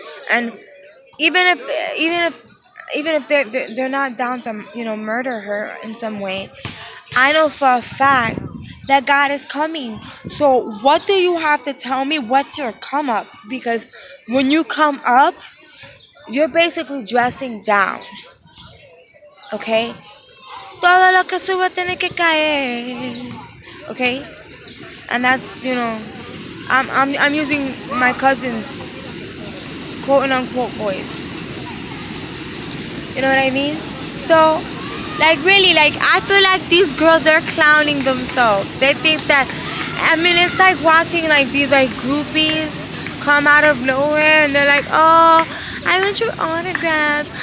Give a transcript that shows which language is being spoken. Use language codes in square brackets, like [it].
[en] And even if they're not down to murder her in some way, I know for a fact that God is coming. So what do you have to tell me? What's your come up? Because when you come up, you're basically dressing down. Okay? [es] Todo lo que sube tiene que caer. [en] Okay? And that's, I'm using my cousin's quote unquote voice. You know what I mean? So, like, really, like, I feel like these girls, they're clowning themselves. They think that, I mean, it's like watching like these like groupies come out of nowhere, and they're like, oh, I want your autograph.